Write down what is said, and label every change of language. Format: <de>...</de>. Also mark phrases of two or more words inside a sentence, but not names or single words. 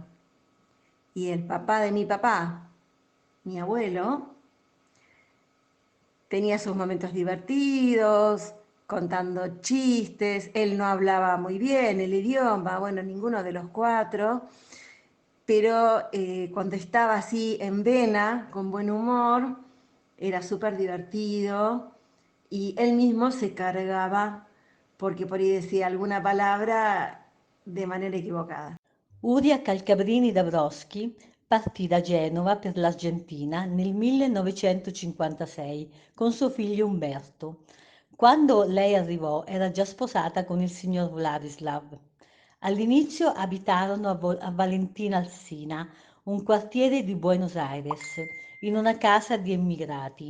<es>Y el papá de mi papá, mi abuelo, tenía sus momentos divertidos, contando chistes, él no hablaba muy bien el idioma, bueno, ninguno de los cuatro, pero cuando estaba así en vena, con buen humor, era súper divertido y él mismo se cargaba porque por ahí decía alguna palabra de manera equivocada.</es> <it>Uria Calcabrini Dabrowski partì da Genova per l'Argentina nel 1956 con suo figlio Umberto. Quando lei arrivò era già sposata con il signor Vladislav. All'inizio abitarono a Valentina Alsina, un quartiere di Buenos Aires, in una casa di immigrati.</it>